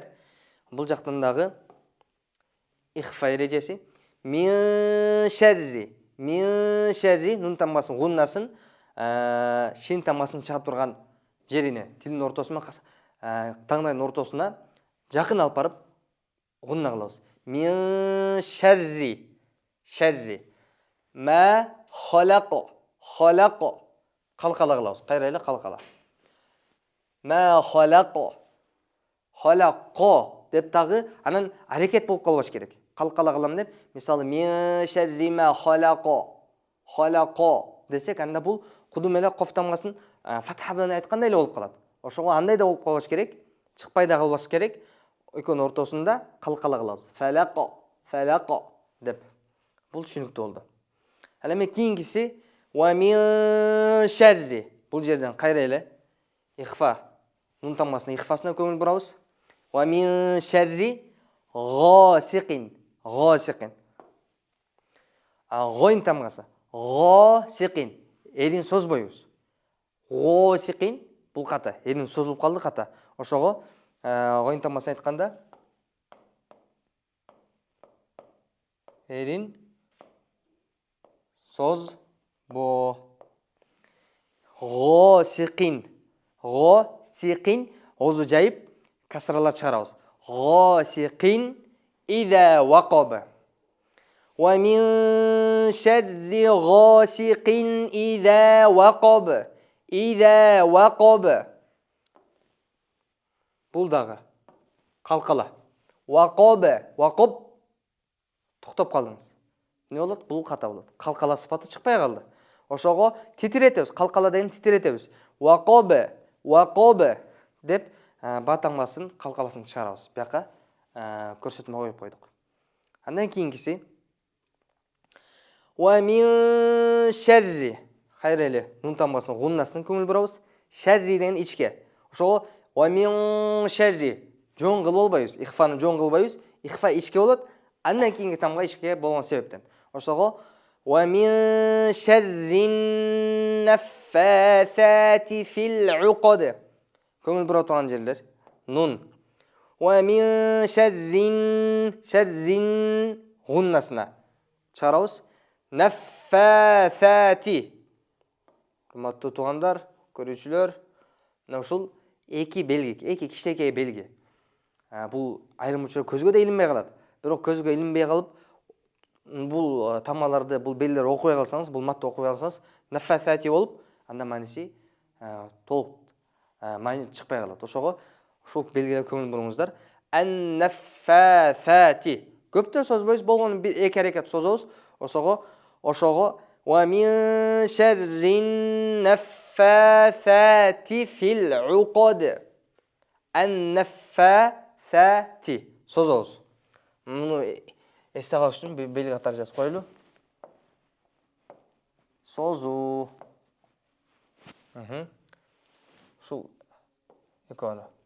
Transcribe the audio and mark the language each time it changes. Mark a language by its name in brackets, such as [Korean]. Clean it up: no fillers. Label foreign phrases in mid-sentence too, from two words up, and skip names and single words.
[Kyrgyz] Бул жактан дагы ихфа эрежеси. [Arabic] من شر [Kyrgyz] нун тамгасын, гуннасын шин тамгасын чыгап турган жерине, тилдин ортосуна, таңдайдын ортосуна жакын алып барып гунна кылабыз. [Arabic] من شر ما خلق [Kyrgyz] калкала кылабыз. Кайра эле калкала. [Arabic] ما خلق [Kyrgyz] деп дагы анан аракет болуп калбаш керек. Калкала кылам деп, мисалы [Arabic] من شر ما خلق [Kyrgyz] десек, анда бул кудум эле коф тамгасын фатха менен айткандай эле болуп калат. Ошого андай да болуп калбаш керек, чыкпай да калбаш керек. Экөөнүн ортосунда калкала кылабыз. Фалако деп. Бул түшүнүктүү болду. Ал эми кийинкиси [Arabic] ومن شر. [Kyrgyz] Бул жерден кайра эле ихфа, нун тамгасынын ихфасына көңүл бурабыз. [Arabic] ومن شر غاسق. [Kyrgyz] Гойн тамгасы. Гасиқин. Элин созбойбуз. Гасиқин бул ката. Элин созулуп калды ката. Ошого гойн тамгасын айтканда элин созбо. Гасиқин. Озу жайып касрала чыгарабыз. [Arabic] غاسق إذا وقب. ومن شر غاسق إذا وقب. [Kyrgyz] Бул дагы калкала. Вақаб токтоп калдыңыз. Не болот? Бул ката болот. Калкала сыпаты чыкпай калды. Ошого титиретебиз. Калкала деген титиретебиз. Вақабы деп батаңмасын калкаласын чыгарабыз. Бияка көрсөтмө коюп койдук. Андан кийинкиси [Arabic] ومن شر. [Kyrgyz] Кайра эле нун тамгасынын гуннасын көңүл бурабыз. Шарри деген ичке. Ошого [Arabic] ومن شر [Kyrgyz] жоң кылып албайбыз. Ихфаны жоң кылбайбыз. Ихфа ичке болот. Андан кийинки тамга ичке болгон себептен. Ошого [Arabic] ومن شر النفاثات في العقد. [Kyrgyz] Көңүл бура турган жерлер нун. [Arabic] ومن شر [Kyrgyz] гуннасына чыгарабыз. Наффасати. Урматтуу туугандар, көрүүчүлөр, мына ушул эки белги, эки кичинекей белги. Бул айрым учурда көзгө да илинбей калат. Бирок көзгө илинбей калып, бул тамгаларды, бул белгилерди окубай калсаңыз, бул матты окубай калсаңыз, наффасати болуп, анда мааниси толук чыкпай калат. Ошого ушул белгиле көңүл буруңуздар. Ан-наффафати. Көптөн созбойбуз, болгону эки аракет созобуз. Ошого [Arabic] ومن شر النفاثات في العقد. [Kyrgyz] Ан-наффафати созобуз. Муну эсте калыш үчүн белги катары жазып коелу. Созуу. Ушул экөөнү.